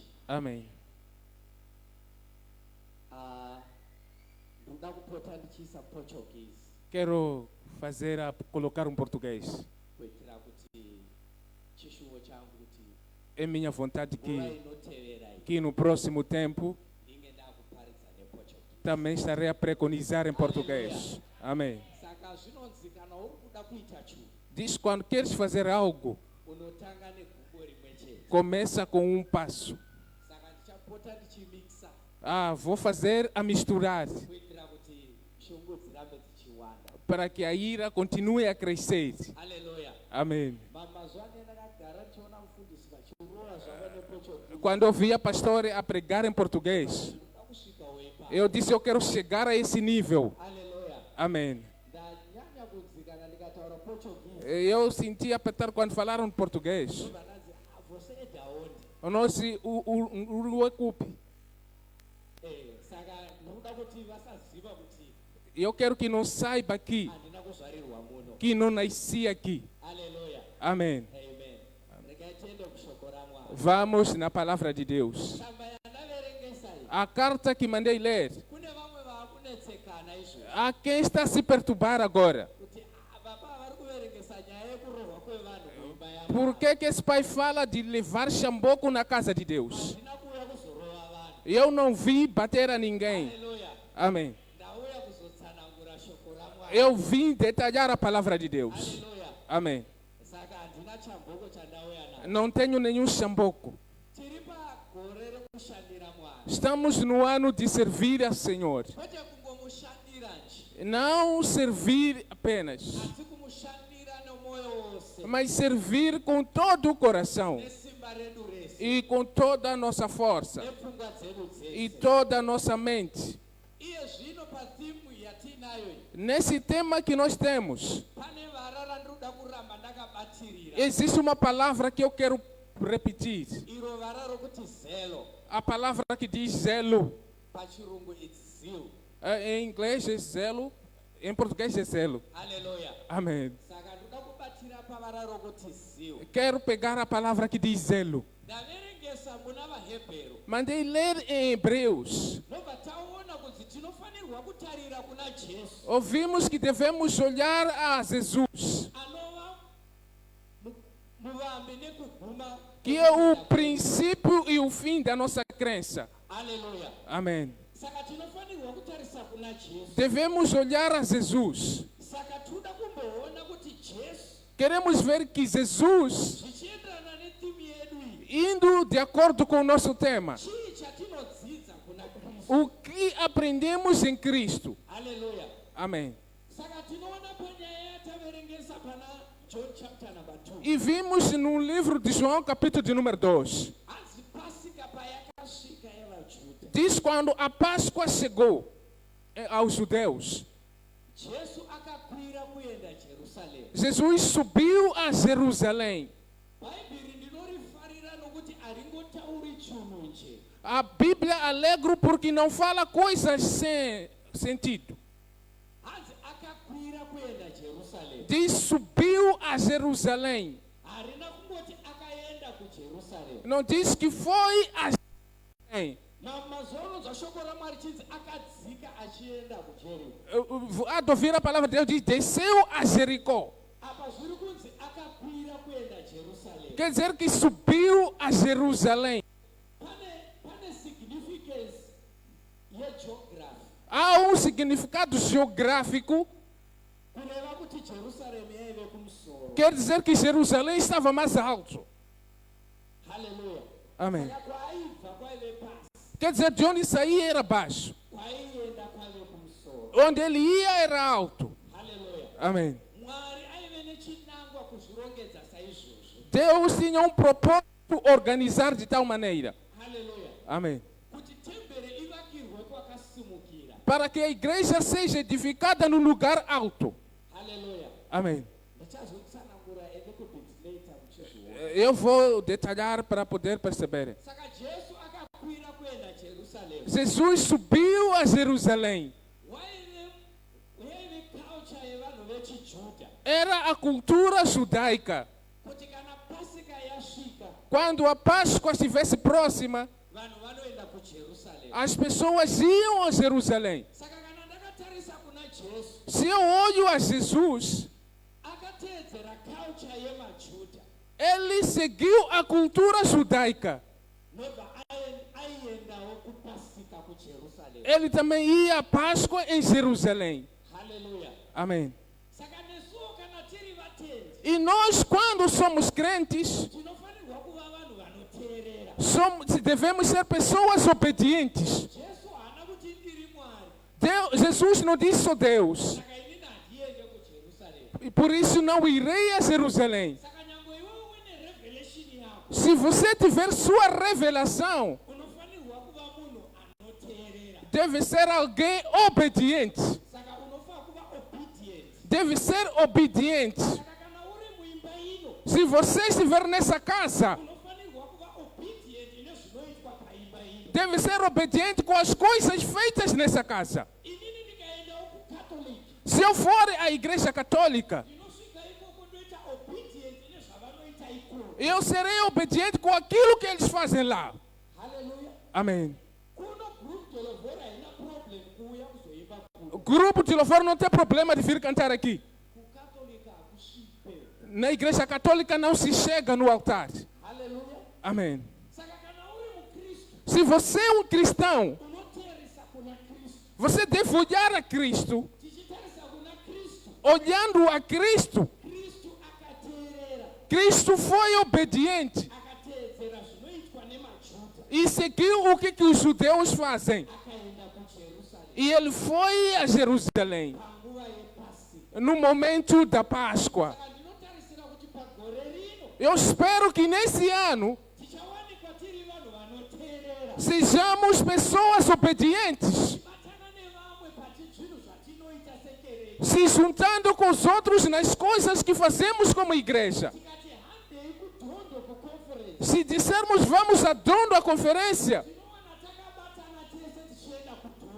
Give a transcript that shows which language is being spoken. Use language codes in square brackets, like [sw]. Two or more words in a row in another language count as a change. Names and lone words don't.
[pt] Amém. [sn] Ndoda kupota ndichisa Portuguese [pt] Quero colocar português. [sn] kuitira kuti chishuwo changu kuti [pt] É minha vontade [sn] nguva [pt] que [sn] inotevera iyi [pt] no próximo tempo [sn] ndinge ndakuparidza nePortuguese. [pt] também estarei a preconizar em português. Amém. [sn] Saka zvinonzi kana uri kuda kuita chinhu [pt] Diz quando queres fazer algo, [sn] unotanga negumbo rimwe chete. [pt] começa com passo. [sn] Saka ndichapota ndichimixa [pt] Vou fazer a misturar [sn] kuitira kuti shungu dzirambe dzichiwanda. [pt] para que a ira continue a crescer. Haleluya. Amém. [sn] Mazuva ane ndakagara ndichiona mufundisi vachirova zvavo nePortuguese. [pt] Quando eu vi a pastora a pregar em português, [sn] Ndoda kusvika weipa. [pt] eu disse: eu quero chegar a esse nível. Haleluya. Amém. [sn] Ndanyanya kunzikana ndikataura Portuguese. [pt] Eu senti apertar quando falaram português. Vanazi, você é da onde? O nosso Uruecupi. [sn] Saka ndoda kuti vasaziva kuti [pt] Eu quero que não saiba aqui [sn] handina kuzvarirwa muno. [pt] que não nasci aqui. Haleluya. Amém. Amen. [sn] Regai tiende kushoko raMwari. [pt] Vamos na palavra de Deus. [sn] Tsamba yandaverengesa iyi. [pt] A carta que mandei ler. [sn] Kune vamwe vakunetsekana izvo. [pt] A quem está a se perturbar agora? [sn] Kuti baba vari kuverengesa nyaya yekurohwa kwevanhu muimba yaMwari. [pt] Por que esse pai fala de levar chamboco na casa de Deus? [sn] Handina kuuya kuzorova vanhu. [pt] Eu não vi bater a ninguém. Haleluya. Amém. [sn] Ndauya kuzotsanangura shoko raMwari. [pt] Eu vim detalhar a palavra de Deus. Haleluya. Amém. [sn] Saka handina chamboko chandauya nacho. [pt] Não tenho nenhum chamboco. [sn] Tiri pagore rekushandira Mwari. [pt] Estamos no ano de servir ao Senhor. [sn] Kwete kungomushandira nje. [pt] Não servir apenas, [sn] Asi kumushandira nomoyo wose. [pt] mas servir com todo o coração [sn] Nesimba redu rese. [pt] e com toda a nossa força [sn] Nepfungwa dzedu [pt] e [sn] dzese. [pt] toda a nossa mente. [sn] Iye zvino patimu yatinayo iyi. [pt] Nesse tema que nós temos, [sn] Pane varara ndoda kuramba ndakabatirira. [pt] existe uma palavra que eu quero repetir. [sn] Iro vara rokuti zelo. [pt] A palavra que diz zelo. [en] Pachirungu it's zeal. [pt] Em inglês é zelo, em português é zelo. Haleluya. Amém. [sn] Saka ndoda kubatira pavara rokuti zeal. [pt] Quero pegar a palavra que diz zelo. [sn] Ndaverengesa muna vaHebheru. [pt] Mandei ler em Hebreus. [sn] Nobva taona kuti tinofanirwa kutarira kuna Jesu. [pt] Ouvimos que devemos olhar a Jesus, [sn] Anova muvambi nekuguma. [pt] que é o princípio e o fim da nossa crença. Haleluya. Amém. [sn] Saka tinofanirwa kutarisa kuna Jesu. [pt] Devemos olhar a Jesus. [sn] Saka toda kumboona kuti Jesu [pt] Queremos ver que Jesus, [sn] zvichienderana netimu yedu iyi, [pt] indo de acordo com o nosso tema, [sn] chii chatinodzidza kuna Kristu. [pt] o que aprendemos em Cristo. Haleluya. Amém. [sn] Saka tinoona panyaya yataverengesa pana John [en] chapter number [sn] 2. [pt] E vimos no livro de João, capítulo de número 2. [sn] Anzi Pasika payakasvika yevaJudha. [pt] Diz quando a Páscoa chegou aos judeus, [sn] Jesu akakwira kuenda Jerusalemu. [pt] Jesus subiu a Jerusalém. [sn] Bhaibheri ndinorifarira nokuti haringotauri chinhu nje. [pt] A Bíblia alegro porque não fala coisas sem sentido. [sn] Hanzi akakwira kuenda Jerusalemu. [pt] Diz subiu a Jerusalém. [sn] Harina kungoti akaenda kuJerusalemu. [pt] Não diz que foi a Jerusalém. [sn] Mazuva unonzwa shoko raMwari chinzi akadzika achienda kuJeriko. [pt] A ouvir a palavra de Deus diz desceu a Jericó. [sn] Apa zviri kunzi akakwira kuenda Jerusalemu. [pt] Quer dizer que subiu a Jerusalém. [sn] yegeography [pt] Há um significado geográfico, [sn] kureva kuti jerusaremu yaive kumusoro. [pt] quer dizer que Jerusalém estava mais alto. Haleluya. Amém. [sn] Saka kwaibva kwaive pasi, [pt] Quer dizer, de onde saía era baixo. [sn] kwaienda kwaive kumusoro. [pt] Onde ele ia era alto. Haleluya. Amém. [sn] Mwari aive nechinangwa kuzvirongedza saizvozvo. [pt] Deus tinha um propósito organizar de tal maneira. Haleluya. Amém. [sn] Kuti tembere ivakirwe kwakasimukira. [pt] Para que a igreja seja edificada num lugar alto. Haleluya. Amém. [sn] Ndichazotsanangura ende [en] kubit later [sn] muchizviona. [pt] Eu vou detalhar para poder perceber. [sn] Saka Jesu akakwira kuenda Jerusalemu. [pt] Jesus subiu a Jerusalém. [sn] Waive culture yevanhu vechiJudha. [pt] Era a cultura judaica. [sn] Kuti kana Pasika yasvika, [pt] Quando a Páscoa estivesse próxima, [sn] vanhu vanoenda kuJerusalemu. [pt] as pessoas iam a Jerusalém. [sn] Saka kana ndakatarisa kuna Jesu, [pt] Se eu olho a Jesus, [sn] akateedzera culture yemaJudha. [pt] ele seguiu a cultura judaica. [sn] Nobva aiendawo kupasika kuJerusalemu. [pt] Ele também ia à Páscoa em Jerusalém. Haleluya. Amém. [sn] Saka nesuwo kana tiri vatendi, [pt] E nós, quando somos crentes, [sn] tinofanirwa kuva vanhu vanoteerera. [pt] devemos ser pessoas obedientes. [sn] Jesu haana kuti ndiri Mwari, [pt] Jesus não disse só Deus. [sn] saka inini handiende kuJerusalemu. [pt] E por isso não irei a Jerusalém. [sn] Saka nyangwe iwewe une revelation yako, [pt] Se você tiver sua revelação, [sn] unofanirwa kuva munhu anoteerera. [pt] deve ser alguém obediente. [sn] Saka unofanira kuva obedient. [pt] Deve ser obediente. [sn] Saka kana uri muimba ino, [pt] Se você estiver nessa casa, [sn] unofanirwa kuva obedient nezvinoitwa paimba ino. [pt] deve ser obediente com as coisas feitas nessa casa. [sn] Inini ndikaendawo kucatholic, [pt] Se eu for à igreja católica, [sn] ndinosvika ikoko ndoita obedient nezvavanoita ikoko. [pt] eu serei obediente com aquilo que eles fazem lá. Haleluya. Amém. [sn] Kuno group tolovhora haina problem kuuya kuzoimba [pt] O [sn] kuno. [pt] grupo de louvor não tem problema de vir cantar aqui. [sn] Kucatholic hakusvipe. [pt] Na igreja católica não se chega no altar. Haleluya. Amém. [sn] Saka kana uri mukristu, [pt] Se você é um cristão, [sn] unoteeresa kuna Kristu. [pt] você deve olhar a Cristo. [sn] Tichitarisa kuna Kristu, [pt] Olhando a Cristo, [sn] Kristu akateerera, [pt] Cristo foi obediente [sn] akateedzera zvinoitwa nemaJudha, [pt] e seguiu o que os judeus fazem. [sn] akaenda kuJerusalemu [pt] E ele foi a Jerusalém [sn] panguva yepasika. [pt] no momento da Páscoa. [sn] Saka ndinotarisira kuti pagore rino [pt] Eu espero que nesse ano [sn] tichawanikwa tiri vanhu vanoteerera, [pt] sejamos pessoas obedientes, [sn] batana nevamwe pati zvinhu zvatinoita sekereke. [pt] se juntando com os outros nas coisas que fazemos como igreja. [sn] Tikati handei kudhondo kuconference, [pt] Se dissermos vamos a dono à conferência, [sn] tinowana takabatana tese tichienda kudhondo,